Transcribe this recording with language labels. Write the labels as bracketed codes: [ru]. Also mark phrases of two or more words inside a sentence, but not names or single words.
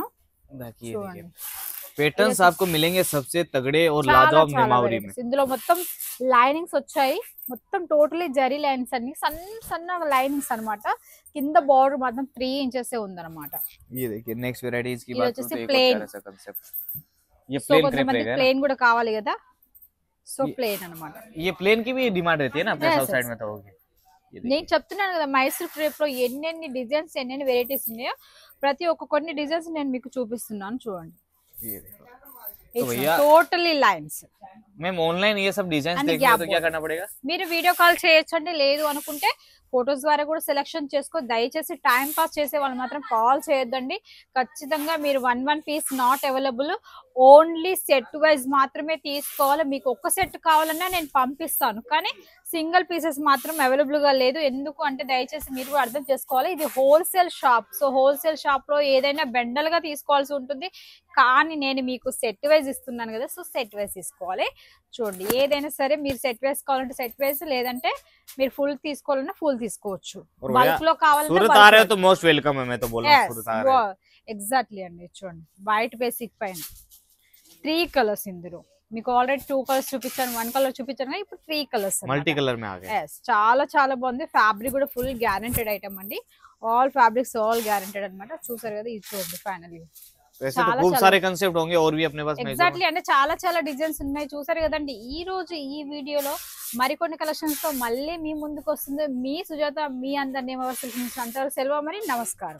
[te] చూడండి, [hi] पैटर्न्स आपको मिलेंगे सबसे तगड़े और लाजवाब नेमावरी में. [te] ఇందులో మొత్తం లైనింగ్స్ వచ్చాయి. మొత్తం టోటలీ జరీ లైన్స్ అన్ని సన్న లైనింగ్స్ అన్నమాట. కింద బార్డర్ మాత్రం 3 ఇంచెస్ ఉందన్నమాట. [hi] ये देखिए [en] next varieties [hi] की ये बात [te] వచ్చేసి [hi] करें तो [en] plain. [hi] एक और ऐसा कांसेप्ट. ये [te] సో [en] plain crepe [te] కొంతమంది [hi] रहेगा ना? [te] ప్లేన్ కూడా కావాలి కదా, సో ప్లేన్ అన్నమాట. [hi] ये प्लेन की भी डिमांड रहती है ना अपने [en] Yes, [hi] साउथ [en] yes. [hi] साइड में तो होगी. ये देखिए [te] నేను చెప్తున్నాను కదా, మైసూర్ క్రేప్ లో ఎన్నెన్ని డిజైన్స్ ఎన్నెన్ని వెరైటీస్ ఉన్నాయో ప్రతి ఒక్క కొన్ని డిజైన్స్ నేను మీకు చూపిస్తున్నాను. చూడండి, [hi] ये देखो. तो भैया [en] totally lines. ma'am online [hi] ये सब डिजाइन [en] And [hi] देखने [en] gap [hi] हो तो क्या [en] border. [hi] करना पड़ेगा? [te] మీరు [en] video call [te] చేయొచ్చండి, లేదు అనుకుంటే ఫొటోస్ ద్వారా కూడా సెలెక్షన్ చేసుకో. దయచేసి [en] time pass [te] చేసే వాళ్ళు మాత్రం కాల్ చేయొద్దండి. ఖచ్చితంగా మీరు [en] one piece not available, only set wise [te] మాత్రమే తీసుకోవాలి. మీకు ఒక్క సెట్ కావాలన్నా నేను పంపిస్తాను, కానీ [en] single pieces [te] మాత్రం అవైలబుల్ గా లేదు. ఎందుకు అంటే దయచేసి మీరు కూడా అర్థం చేసుకోవాలి, ఇది [en] wholesale shop. [te] సో [en] wholesale shop [te] లో ఏదైనా బెండల్ గా తీసుకోవాల్సి ఉంటుంది, కానీ నేను మీకు [en] set wise [te] ఇస్తున్నాను కదా, సో [en] set wise [te] తీసుకోవాలి. చూడండి, ఏదైనా సరే మీరు [en] set wise [te] కావాలంటే [en] set wise, [te] లేదంటే మీరు ఫుల్ తీసుకోవాలన్నా ఫుల్ తీసుకోవచ్చు. [hi] और [te] బల్క్ లో [hi] सूरत आ रहे हो तो [en] most welcome [hi] है, मैं तो बोल रहा हूँ सूरत आ रहे हो। [te] ఎగ్జాక్ట్లీ అండి. చూడండి, [en] white basic [te] పైన 3 కలర్స్. ఇందులో మీకు ఆల్రెడీ 2 కలర్స్ చూపించాను, 1 కలర్ చూపించాను, కానీ ఇప్పుడు 3 కలర్స్ [en] multi color [hi] में आ गए। [te] చాలా చాలా బాగుంది. ఫ్యాబ్రిక్ కూడా [en] full guaranteed item [te] అండి. [en] all fabrics all guaranteed [te] అన్నమాట. చూసారు కదా, ఇది చూడండి ఫైనల్లీ. [hi] वैसे तो खूब सारे कंसेप्ट होंगे और भी अपने पास [te] ఎగ్జాక్ట్లీ అంటే చాలా చాలా డిజైన్స్ ఉన్నాయి. చూసారు కదండి, ఈ రోజు ఈ వీడియోలో మరికొన్ని కలెక్షన్స్ తో మళ్ళీ మీ ముందుకు వస్తుంది మీ సుజాత. మీ అందరినీ అంతవరకు సెలవు, మరి నమస్కారం.